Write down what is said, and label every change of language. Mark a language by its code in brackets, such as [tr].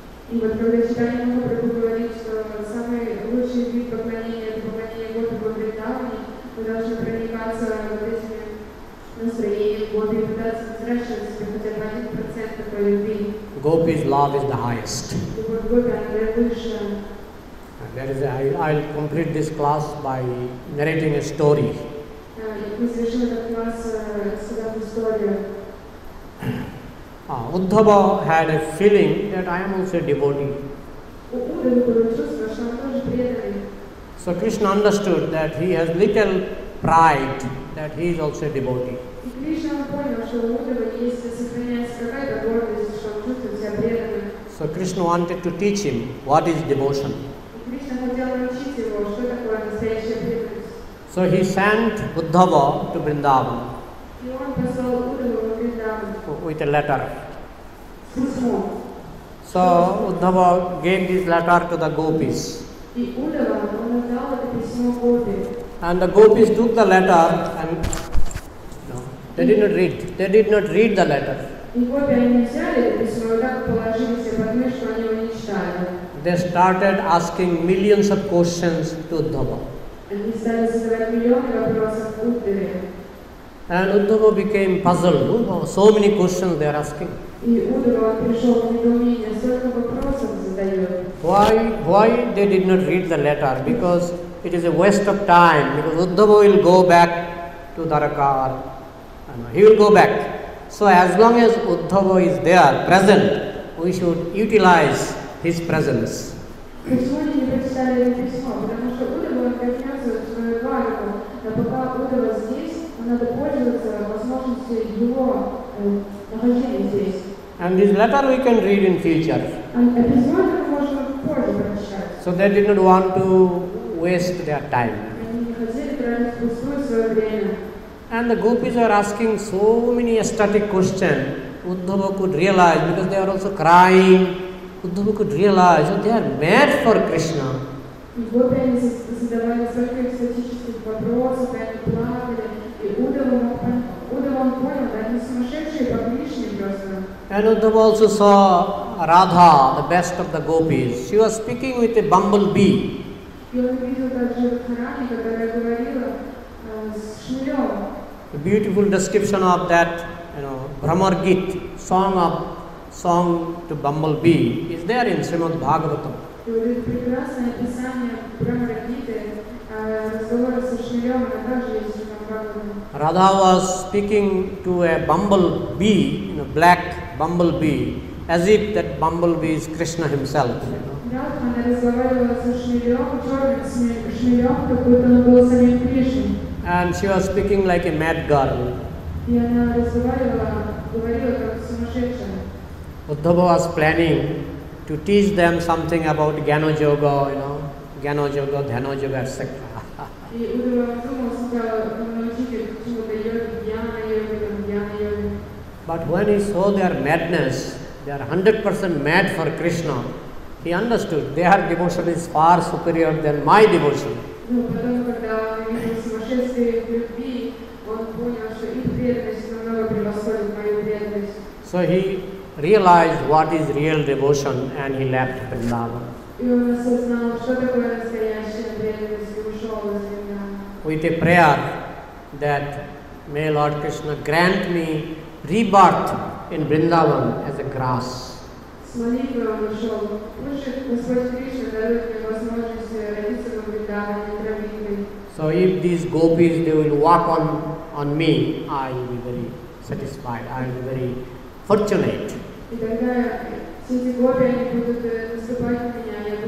[ru] И вот когда Чайтанья Махапрабху говорит, что самый лучший вид поклонения это поклонение Гопи в Вриндаване, мы должны проникаться вот этими настроениями Гопи и пытаться возвращать себе хотя бы 1% такой любви. [en] Gopi's love is the highest. [ru] Любовь Гопи, она выше. [en] I'll complete this class by narrating a story. [ru] Мы завершим этот класс с историю. [en] Uddhava had a feeling that I am also a devotee. [ru] У Уддавы было чувство, что он тоже преданный. [en] So Krishna understood that he has little pride, that he is also a devotee. [ru] И Кришна понял, что у Уддавы есть, сохраняется какая-то гордость, что он чувствует себя преданным. [en] So Krishna wanted to teach him what is devotion. [ru] И Кришна хотел научить его, что такое настоящая преданность. [en] So he sent Uddhava to Vrindavan [ru] И он послал Уддаву во Вриндаван [en] with a letter. [ru] с письмом. [en] So Uddhava gave this letter to the gopis. [ru] И Уддава, он отдал это письмо Гопи. [en] And the gopis took the letter and they did not read the letter. [ru] И Гопи, они взяли это письмо и так положили себе под мышку, они его не читали. [en] They started asking millions of questions to Uddhava. [ru] Они стали задавать миллионы вопросов Уддаве. [en] And Uddhava became puzzled. Oh, so many questions they are asking. [ru] И Уддава пришел в недоумение, столько вопросов задает. [en] Why they did not read the letter? Because it is a waste of time. Because Uddhava will go back to Dwaraka. He will go back. So as long as Uddhava is there, present, we should utilize his presence. [ru] Почему они не прочитали это письмо? Потому что Уддава вернется в свою Двараку, а пока Уддава здесь, надо пользоваться возможностью его нахождения здесь. [en] And this letter we can read in future. [ru] А письмо это можно позже прочитать. [en] So they did not want to waste their time. [ru] Они не хотели тратить впустую свое время. [en] And the gopis are asking so many ecstatic questions. Uddhava could realize, because they are also crying, Uddhava could realize that they are mad for Krishna. [ru] И Гопи они задавали столько экстатических вопросов, и они плакали. И Уддава он понял, да, они сумасшедшие по Кришне просто. [en] And Uddhava also saw Radha, the best of the gopis. She was speaking with a bumblebee. [ru] И он увидел также Радхарани, которая говорила с шмелем. [en] A beautiful description of that, Bhramar Git, song to bumblebee, is there in Srimad Bhagavatam. [ru] И вот это прекрасное описание Бхрамара Гиты, разговора со шмелем, она также есть в Бхагаватам. [en] Radha was speaking to a bumblebee, black bumblebee, as if that bumblebee is Krishna himself. [ru] Радха, она разговаривала со шмелем, черным шмелем, как будто он был самим Кришной. [en] And she was speaking like a mad girl. [ru] И она говорила как сумасшедшая. [en] Uddhava was planning to teach them something about Jnana Yoga, Jnana Yoga, Dhyana Yoga, etc. [ru] И Уддава думал сначала научить их чему-то йоги, Дьяна-йоги. [en] But when he saw their madness, they are 100% mad for Krishna, he understood their devotion is far superior than my devotion. [ru] Ну, потом, когда он увидел сумасшествие в любви, он понял, что их преданность намного превосходит мою преданность. [en] So he realized what is real devotion and he left Vrindavan. [ru] И он осознал, что такое настоящая преданность, и ушел из Вриндавана. [en] With a prayer that may Lord Krishna grant me rebirth in Vrindavan as a grass. [ru] С молитвой он ушел. Пусть Господь Кришна дает мне возможность родиться во Вриндаване травинкой. [en] So if these gopis, they will walk on me, I will be very satisfied, I will be very fortunate. [ru] И тогда все эти гопи, они будут наступать на меня,